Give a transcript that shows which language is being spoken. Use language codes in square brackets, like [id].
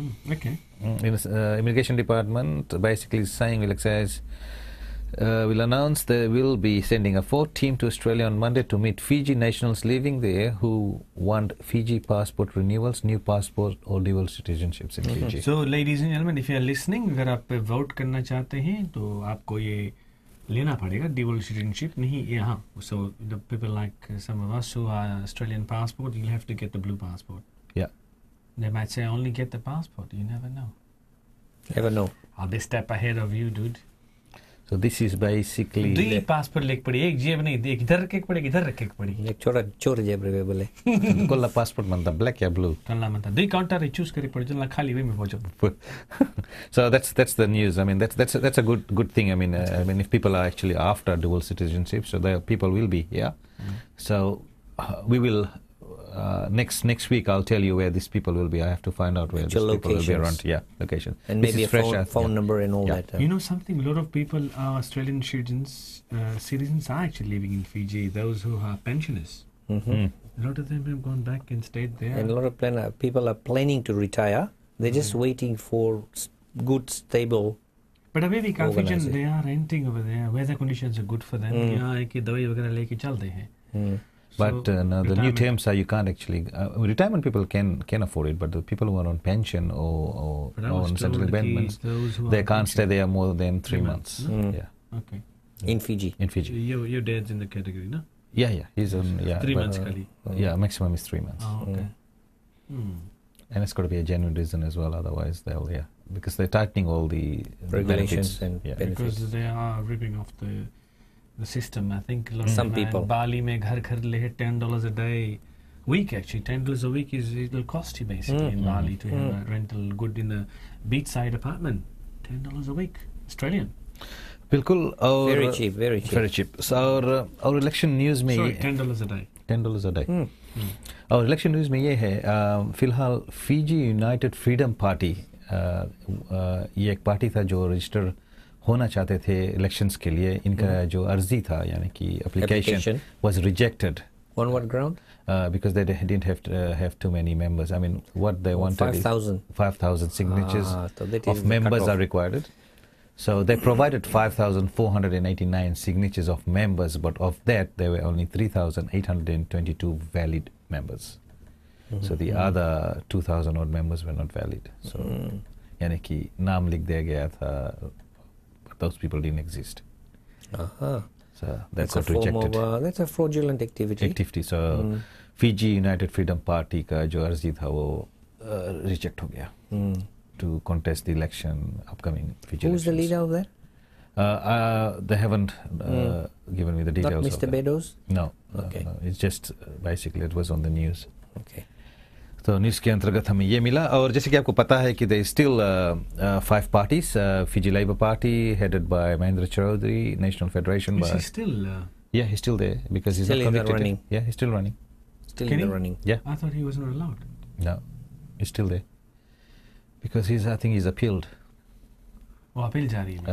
[en] Okay. Immigration department basically saying will announce they will be sending a 4 team to Australia on Monday to meet Fiji nationals living there who want Fiji passport renewals, new passport or dual citizenships in Fiji. So, ladies and gentlemen, if you are listening, [hi] अगर आप vote करना चाहते हैं, तो आपको ये लेना पड़ेगा dual citizenship नहीं यहाँ. [en] So, the people like some of us who are Australian passport, you'll have to get the blue passport. Yeah. They might say only get the passport. You never know. Never know. Are they step ahead of you, dude? So this is basically [hi] 2 passport लेके पड़ी, एक जेब नहीं, एक इधर रखे पड़ी, इधर रखे पड़ी. एक छोटा चोर जेब रे बोले. कोला passport बनता black या blue. तल्ला मनता 2 काउंटर चूज करी पड़ी, जल्ला खाली वे में पहुंचो. [en] So that's the news. I mean that's a good thing. I mean if people are actually after dual citizenship, so the people will be here. So we will next week I'll tell you where these people will be. I have to find out where these people will be around. Yeah, location. And maybe a phone number and all that. You know something? A lot of people are Australian citizens are actually living in Fiji. Those who are pensioners. A lot of them have gone back and stayed there. And a lot of people are planning to retire. They're just waiting for good, stable. But [hi] अभी भी काफी जन [en] they are renting over there. Weather conditions are good for them. [hi] यहाँ है कि दवाई वगैरह लेके चलते हैं. [en] But no, the new terms are you can't actually retirement people can afford it, but the people who are on pension or on central payments, they can't stay there more than 3 months. Yeah. Okay. In Fiji. Your dad's in the category, no? Yeah. He's on 3 months kali. Yeah, maximum is 3 months. Oh, okay. And it's got to be a genuine reason as well, otherwise because they're tightening all the regulations benefits. and benefits. Because they are ripping off the system. I think Some people. [hi] Bali mein ghar le [en] $10 a day. Week actually, $10 a week it will cost you basically in Bali to have a rental good in a beachside apartment. $10 a week, Australian. [hi] बिल्कुल और [en] very cheap. So our election news में Sorry, $10 a day. $10 a day. [hi] और election news में ये है फिलहाल Fiji United freedom party ये एक पार्टी था जो रजिस्टर होना चाहते थे इलेक्शंस के लिए. इनका जो अर्जी था यानी कि [en] Application was rejected. On what ground? Because they didn't have too many members. I mean, what they wanted 5,000 signatures of members are required. So they provided 5,489 signatures of members, but of that there were only 3,822 valid members. So the other 2,000 odd members were not valid. [hi] So यानी कि नाम लिख दिया गया था, [en] but those people didn't exist. So that's got rejected. That's a fraudulent activity. So Fiji United Freedom Party [hi] का जो अर्जी था वो [en] reject हो गया to contest the election, upcoming Fiji elections. Who's the leader of that? They haven't given me the details. Not Mr. Beddoes? No. Okay. No. It's just basically it was on the news. Okay. [hi] तो news के अंतर्गत हमें ये मिला. और जैसे कि आपको पता है कि [en] there is still 5 parties. Fiji Labour Party headed by Mahendra Chaudhry, National Federation. Is he still? Yeah, he's still there because he's still not convicted. running. Yeah, he's still running. Still in the running. Yeah. I thought he was not allowed. No, he's still there because I think he's appealed. Oh, appeal [hi] jari hai. [en] So